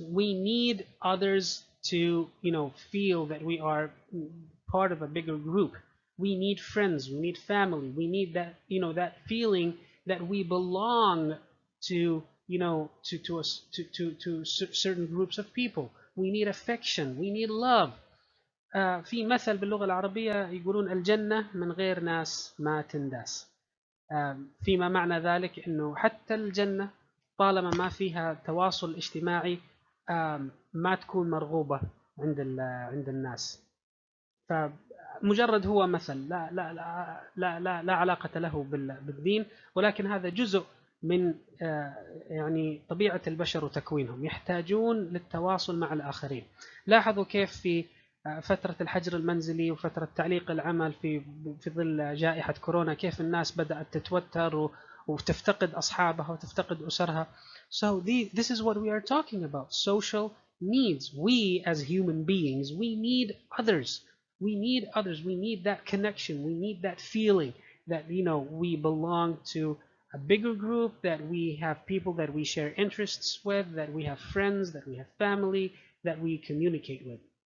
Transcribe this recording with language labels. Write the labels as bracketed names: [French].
[English] We need others to, feel that we are part of a bigger group. We need friends, we need family, we need that, that feeling that we belong to, to certain groups of people. We need affection, we need love. [Arabic] في مثل باللغة العربية يقولون الجنة من غير ناس ما تنداس. فيما معنى ذلك أنه حتى الجنة طالما ما فيها تواصل اجتماعي ما تكون مرغوبة عند الناس. فمجرد هو مثل لا علاقة له بالدين، ولكن هذا جزء من يعني طبيعة البشر وتكوينهم، يحتاجون للتواصل مع الآخرين. لاحظوا كيف في فترة الحجر المنزلي وفترة تعليق العمل في ظل جائحة كورونا كيف الناس بدأت تتوتر وتفتقد أصحابها وتفتقد أسرها. [English] So this is what we are talking about, social needs. We as human beings, we need others. We need others. We need that connection. We need that feeling that, we belong to a bigger group, that we have people that we share interests with, that we have friends, that we have family, that we communicate with.